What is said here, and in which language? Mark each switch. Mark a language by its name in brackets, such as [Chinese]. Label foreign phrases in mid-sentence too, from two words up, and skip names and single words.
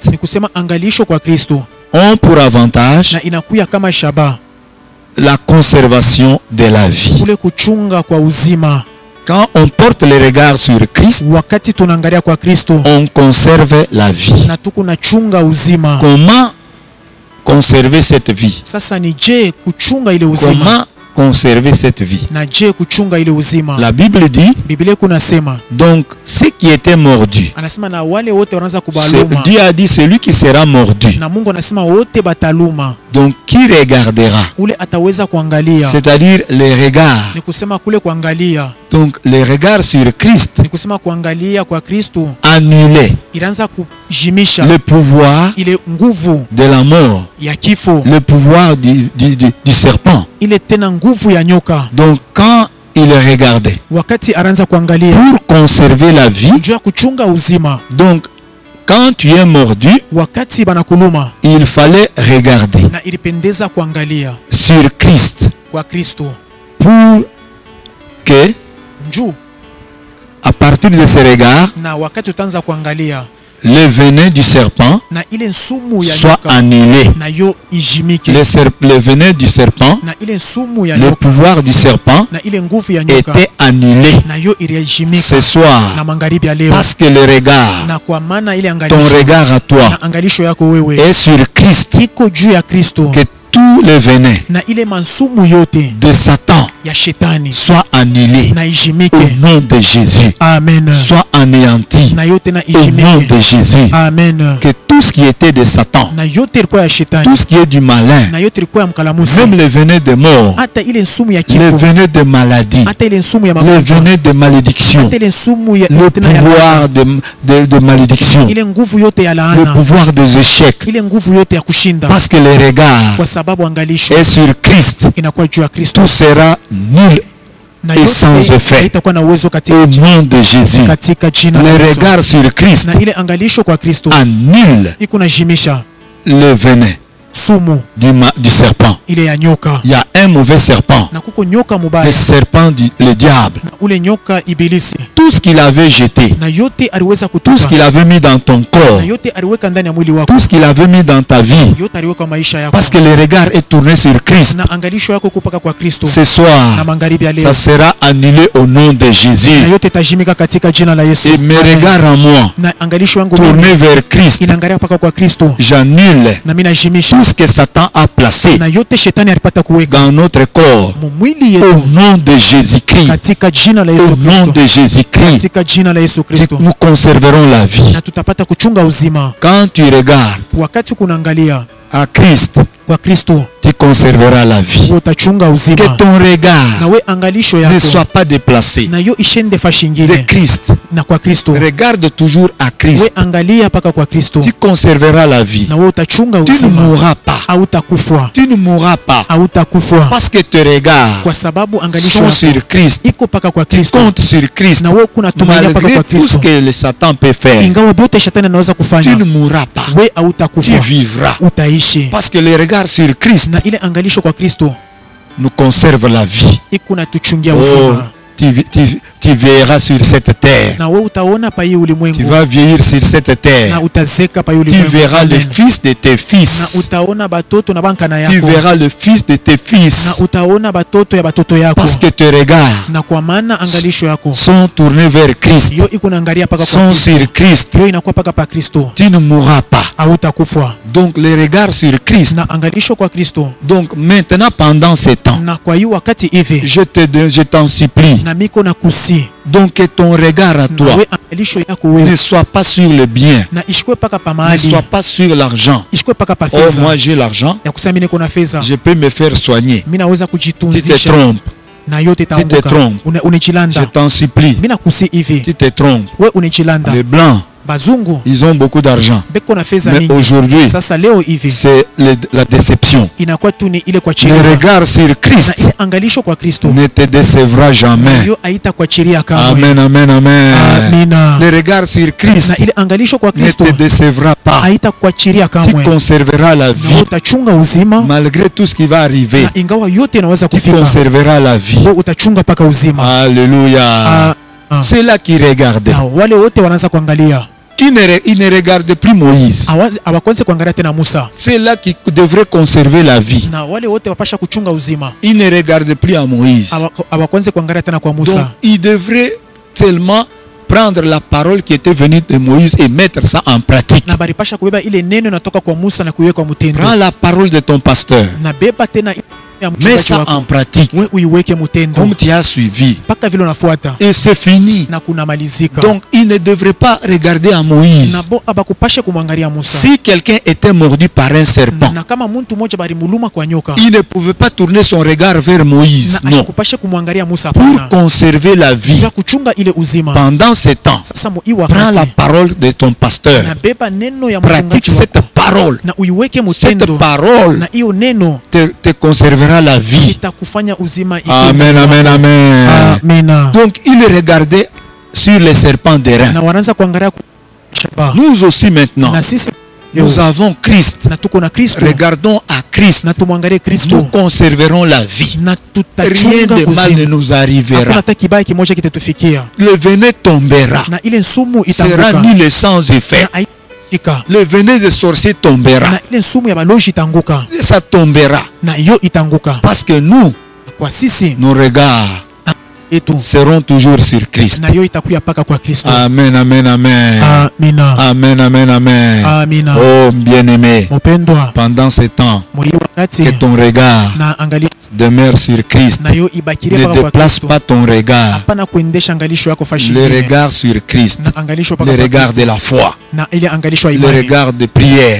[Swahili] Ni kusema angalisho kwa Kristo [French] ont pour avantage [Swahili] na inakuya kama shaba [French] la conservation de la vie. [Swahili] kule kuchunga kwa uzima. [French] Quand on porte le regard sur Christ, [Swahili] Wakati tunaangalia kwa Kristo [French] on conserve la vie. [Swahili] na tuko na chunga uzima. [French] conserver cette vie? [Swahili] Sasa ni je kuchunga ile uzima? [French] Comment conserver cette vie? [Swahili] Na je kuchunga ile uzima? [French] La Bible dit, [Swahili] Biblia kunasema, [French] donc ceux qui étaient mordus, [Swahili] anasema na wale wote wanaanza kubaluma. [French] Dieu a dit celui qui sera mordu. [Swahili] Na Mungu anasema wote bataluma. [French] Donc qui regardera? [Swahili] Ule ataweza kuangalia. [French] C'est-à-dire les regards. [Swahili] Ni kusema kule kuangalia. [French] Donc les regards sur Christ. [Swahili] Ni kusema kuangalia kwa Kristo. [French] Annuler [Swahili] Iraanza kujimisha [French] le pouvoir [Swahili] ile nguvu [French] de la mort, [Swahili] ya kifo, [French] le pouvoir du serpent. [Swahili] ile tena nguvu ya nyoka. [French] Donc quand il regardait, [Swahili] Wakati aranza kuangalia [French] pour conserver la vie, [Swahili] jua kuchunga uzima. [French] donc quand tu es mordu, [Swahili] Wakati banakuluma, [French] il fallait regarder [Swahili] na ilipendeza kuangalia [French] sur Christ [Swahili] kwa Kristo, [French] pour que [Swahili] njuu [French] à partir de ce regard, [Swahili] na wakati utaanza kuangalia [French] le venin du serpent [Swahili] na ile nsumu ya [French] soit [Swahili] nyoka [French] annulé. [Swahili] na yo ijimike, [French] Le venin du serpent, [Swahili] na ile nsumu ya [French] le [Swahili] nyoka [French] pouvoir du serpent [Swahili] na ile nguvu ya nyoka [French] était annulé [Swahili] na yo irijimika [French] ce soir. [Swahili] na magharibi ya leo. [French] Parce que le regard, [Swahili] Na kwa maana ile [French] ton [Swahili] angalisho [French] regard à toi, [Swahili] na angalisho yako wewe [French] est sur Christ, [Swahili] iko juu ya Kristo, [French] que tout le venin [Swahili] na ile mansumu yote [French] de Satan [Swahili] ya shetani [French] soit annulé [Swahili] na [French] au [Swahili] ijimike. [French] nom de Jésus, Amen. soit anéanti [Swahili] Na yote na [French] au nom [Swahili] ijimike. [French] de Jésus. Amen. Que tout ce qui était de Satan, [Swahili] Na yote ilikuwa ya shetani, [French] tout ce qui est du malin, [Swahili] na yote ilikuwa ya mkalamusi, [French] même le venin de mort, [Swahili] hata ile nsumu ya [French] le [Swahili] kifo, [French] venin de maladie, [Swahili] hata ile nsumu ya [French] le [Swahili] magonjwa, [French] venin de malédiction, [Swahili] hata ile nsumu ya [French] le [Swahili] tena ya [French] pouvoir de malédiction, [Swahili] ile nguvu yote ya [French] le [Swahili] laana, [French] pouvoir des échecs. [Swahili] ile nguvu yote ya kushinda, [French] Parce que le regard [Swahili] kwa sababu angalisho [French] est sur Christ, [Swahili] inakuwa juu ya Kristo, [French] tout sera nul [Swahili] na [French] et sans [Swahili] yote [French] effet [Swahili] haitakuwa na uwezo [French] au [Swahili] katika [French] nom de Jésus. [Swahili] jina la [French] Le [Swahili] Yesu. [French] regard sur Christ [Swahili] Na ile angalisho kwa Kristo [French] annule [Swahili] iko na jimisha [French] le venin [Swahili] sumu [French] du serpent. [Swahili] ile ya nyoka, [French] Il y a un mauvais serpent, [Swahili] na kuko nyoka [French] le [Swahili] mubaya, [French] serpent le diable. [Swahili] na ule nyoka ibilisi, [French] Tout ce qu'il avait jeté, [Swahili] na yote aliweza [French] tout ce [Swahili] kutupa, [French] qu'il avait mis dans ton corps, [Swahili] na yote aliweka ndani ya mwili wako, [French] tout ce qu'il avait mis dans ta vie, [Swahili] yote aliweka maisha yako, [French] parce que le regard est tourné sur Christ. [Swahili] na angalisho yako kupaka kwa Kristo. [French] Ce [Swahili] Na [French] soir, [Swahili] magharibi ya leo [French] ça sera annulé au nom de [Swahili] na [French] Jésus. [Swahili] yote tajimika katika jina la Yesu. [French] Et mes [Swahili] Amen. [French] regards en moi, [Swahili] Na angalisho yangu [French] tournés vers Christ, [Swahili] inaangalia paka kwa Kristo, [French] j'annule [Swahili] na mimi najimisha [French] tout ce que Satan a placé [Swahili] na yote shetani alipata kuweka [French] dans notre corps [Swahili] mwili [French] au [Swahili] yetu [French] nom de Jésus-Christ. [Swahili] katika jina la [French] Au [Swahili] Yesu [French] nom [Swahili] Kristo, [French] de Jésus-Christ, [Swahili] katika jina la Yesu Kristo, [French] nous conserverons la vie. [Swahili] na tutapata kuchunga uzima. [French] Quand tu regardes [Swahili] Wakati kunaangalia [French] à Christ, [Swahili] kwa Kristo, [French] tu conserveras la vie. [Swahili] utachunga [French] Que [Swahili] uzima, [French] ton regard [Swahili] na we angalisho [French] ne [Swahili] yako [French] soit pas déplacé [Swahili] na yo ishende fashi [French] de [Swahili] ingine [French] Christ. [Swahili] na kwa Kristo. [French] Regarde toujours à [Swahili] We [French] Christ. [Swahili] angalia paka kwa Kristo, [French] Tu conserveras la vie. [Swahili] na we utachunga [French] Tu ne [Swahili] uzima, [French] mourras pas. [Swahili] hautakufa, [French] Tu ne mourras pas. [Swahili] hautakufa, [French] Parce que tes regards [Swahili] kwa sababu angalisho [French] sont [Swahili] yako [French] sur Christ. [Swahili] iko paka kwa [French] Tu [Swahili] Kristo, [French] comptes sur Christ. [Swahili] na wewe kuna tumainia paka [French] Malgré [Swahili] kwa [French] tout ce [Swahili] Kristo. [French] que le Satan peut faire, [Swahili] Ingawa vyote shetani anaweza [French] tu ne [Swahili] kufanya, [French] mourras pas. [Swahili] we [French] Tu [Swahili] hautakufa, [French] vivras. [Swahili] utaishi. [French] Parce que les regards sur Christ [Swahili] Na ile angalisho kwa Kristo [French] nous conservent la vie. [Swahili] iko natuchungia [French] Oh, [Swahili] uzima, [French] tu veilleras sur cette terre. [Swahili] na we utaona pa hii [French] Tu [Swahili] ulimwengu, [French] vas vieillir sur cette [Swahili] na [French] terre. [Swahili] utazeka pa hii [French] Tu [Swahili] ulimwengu. [French] verras le [Swahili] Amen. [French] fils de tes [Swahili] Na [French] fils. [Swahili] utaona batoto na bankana [French] Tu [Swahili] yako, [French] verras le fils de tes [Swahili] na [French] fils. [Swahili] utaona batoto ya batoto yako, [French] Parce que tes regards [Swahili] na kwa maana angalisho yako [French] sont tournés vers Christ, [Swahili] yo iko naangalia paka kwa [French] sont [Swahili] Kristo, [French] sur Christ. [Swahili] yo inakuwa paka pa Kristo, [French] Tu ne mourras pas. [Swahili] hautakufa. [French] Donc les regards sur Christ. [Swahili] Na angalisho kwa Kristo, [French] Donc maintenant, pendant ces temps, [Swahili] na kwa hii wakati hivi [French] je t'en supplie. [Swahili] na miko na kusi, [French] Donc que ton regard à [Swahili] na [French] toi [Swahili] we angalisho yako [French] ne [Swahili] wewe [French] soit pas sur le bien, [Swahili] na ishikwe paka pa [French] ne [Swahili] mahali, [French] soit pas sur l'argent. [Swahili] ishikwe paka pa [French] Oh, [Swahili] fedha [French] moi j'ai l'argent, [Swahili] ya kusema mimi niko na fedha, [French] je peux me faire soigner. [Swahili] mimi naweza [French] Tu te [Swahili] kujitunzisha [French] trompes, [Swahili] na yote [French] te [Swahili] taanguka. [French] trompes. je [Swahili] Unijilanda, [French] t'en supplie. [Swahili] mimi nakusi hivi, [French] Tu te trompes. [Swahili] we unijilanda. [French] Les blancs, [Swahili] Bazungu [French] ils ont beaucoup d'argent. [Swahili] beko na fedha [French] Mais [Swahili] mingi, [French] aujourd'hui, [Swahili] sasa leo hivi [French] c'est la déception. [Swahili] inakuwa tu ni ile kwa [French] Le [Swahili] chiria, [French] regard sur [Swahili] na [French] Christ [Swahili] ile angalisho kwa Kristo [French] ne te décevra jamais. [Swahili] yo haita kwa chiria kamwe. [French] Amen, amen, amen. [Swahili] Amina. [French] Le regard sur Christ [Swahili] Na ile angalisho kwa [French] ne [Swahili] Kristo [French] te décevra pas. [Swahili] haita kwa chiria [French] Tu [Swahili] kamwe, [French] conserveras la [Swahili] na [French] vie [Swahili] utachunga uzima, [French] malgré tout ce qui va arriver. [Swahili] na ingawa yote inaweza [French] Tu [Swahili] kufika, [French] conserveras la vie. [Swahili] wewe utachunga paka uzima. [French] Alléluia. Ah, ah. C'est là qui regardait. [Swahili] Na wale wote wanaanza kuangalia, [French] Il ne regarde plus Moïse. [Swahili] hawakwanze kuangalia tena Musa, [French] C'est là qui devrait conserver la vie. [Swahili] na wale wote wapasha kuchunga uzima, [French] Il ne regarde plus à Moïse. [Swahili] hawakwanze kuangalia tena kwa [French] Donc [Swahili] Musa, [French] il devrait tellement prendre la parole qui était venue de Moïse et mettre ça en pratique. [Swahili] na baripasha kubeba ile neno inatoka kwa Musa na kuiweka mutendo. [French] Prends la parole de ton pasteur. [Swahili] Na beba tena ya [French] Mets [Swahili] mchungaji [French] ça [Swahili] wako. [French] en pratique. [Swahili] We uiweke mutendo. [French] Comme tu as suivi. [Swahili] Paka vile unafuata. [French] Et c'est fini. [Swahili] Na kunamalizika. [French] Donc il ne devrait pas regarder à Moïse. [Swahili] Na bo abakupashe kumwangalia Musa. [French] Si quelqu'un était mordu par un serpent, [Swahili] Na kama muntu mmoja balimuluma kwa nyoka, [French] il ne pouvait pas tourner son regard vers Moïse. [Swahili] na [French] Non. [Swahili] ashikupashe kumwangalia Musa [French] Pour [Swahili] hapana. [French] conserver la vie [Swahili] Ya kuchunga ile uzima. [French] pendant ce temps, [Swahili] Sasa mu iwa [French] prends la [Swahili] wakati. [French] parole de ton pasteur. [Swahili] Na beba neno ya [French] Pratique [Swahili] mchungaji [French] cette [Swahili] wako. [French] parole. [Swahili] Na uiweke [French] Cette [Swahili] mutendo. [French] parole [Swahili] Na hiyo neno [French] te conservera la vie. [Swahili] itakufanya uzima ikiwa. [French] Amen, amen, amen. [Swahili] Amina. [French] Donc il regardait sur les serpents d'airain. [Swahili] Na wanaanza kuangalia shaba. [French] Nous aussi maintenant, [Swahili] Na sisi [French] nous avons Christ. [Swahili] na tuko na Kristo. [French] Regardons à Christ. [Swahili] Na tumwangalie [French] Nous [Swahili] Kristo. [French] conserverons la vie. [Swahili] Na [French] Rien [Swahili] tutachunga [French] de mal ne [Swahili] uzima. [French] nous [Swahili] Hakuna [French] arrivera. [Swahili] hata kibaya kimoja kitatufikia. [French] Le venin tombera. [Swahili] Na ile nsumu [French] Sera [Swahili] itanguka. [French] nul sans effet. [Swahili] Na haitashika. [French] Le venin des sorciers tombera. [Swahili] Na ile nsumu ya baloji itanguka. [French] Ça tombera. [Swahili] Na hiyo itanguka. [French] Parce que nous, [Swahili] Kwa sisi [French] nos regards [Swahili] yetu [French] seront toujours sur Christ. [Swahili] na hiyo itakuya paka kwa Kristo. [French] Amen, amen, amen. [Swahili] Amina. [French] Amen, amen, amen. [Swahili] Amina. [French] Oh, bien-aimé, [Swahili] Mpendwa, [French] pendant ce temps, [Swahili] muri wakati [French] que ton regard [Swahili] na angalia [French] demeure sur Christ. [Swahili] na hiyo ibakirie [French] Ne [Swahili] paka kwa [French] déplace [Swahili] Kristo. [French] pas ton regard. [Swahili] Hapana kuendesha angalisho yako fashi. [French] Le regard sur Christ. [Swahili] na angalisho paka [French] Le [Swahili] kwa [French] regard [Swahili] Kristo. [French] de la foi. [Swahili] Na ile angalisho ya [French] Le [Swahili] imani. [French] regard de prière.